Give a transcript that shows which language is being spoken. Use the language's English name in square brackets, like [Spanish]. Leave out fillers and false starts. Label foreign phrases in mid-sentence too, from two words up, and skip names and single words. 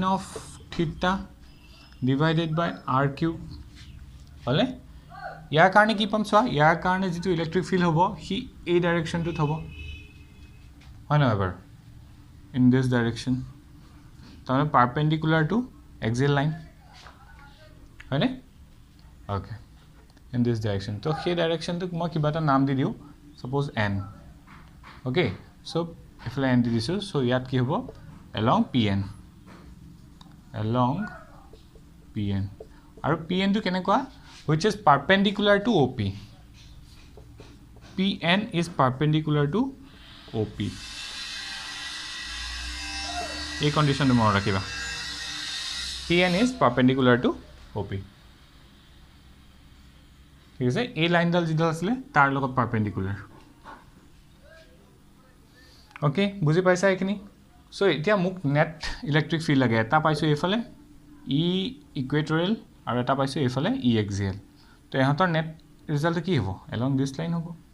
[English] of theta divided by r cube [Assamese] হ'লে ইয়াৰ কাৰণে কি পাম চোৱা ইয়াৰ কাৰণে যিটো [English] electric field [Assamese] হ'ব সি এই ডাইৰেকশ্যনটোত হ'ব হয় নহয় বাৰু [English] in this direction [Assamese] তাৰমানে [English] perpendicular to axial line [Assamese] হয়নে [English] okay in this direction [Assamese] তো সেই ডাইৰেকশ্যনটোক মই কিবা এটা নাম দি দিওঁ [English] suppose N okay so' [Assamese] এইফালে এন দি দিছোঁ চ' ইয়াত কি হ'ব [English] along PN [Assamese] আৰু পি এনটো কেনেকুৱা [English] which is perpendicular to OP PN is perpendicular to OP [Assamese] এই কণ্ডিশ্যনটো মনত ৰাখিবা [English] PN is perpendicular to OP [Assamese] ঠিক আছে এই লাইনডাল যিডাল আছিলে তাৰ লগত পাৰপেণ্ডিকুলাৰ অ'কে বুজি পাইছা এইখিনি চ' এতিয়া মোক [English] net electric field [Assamese] লাগে এটা পাইছোঁ এইফালে [English] E equatorial [Assamese] আৰু এটা পাইছোঁ এইফালে [English] E axial [Assamese] তো ইহঁতৰ [English] net resultটো [Assamese] কি হ'ব [English] along this line [Assamese] হ'ব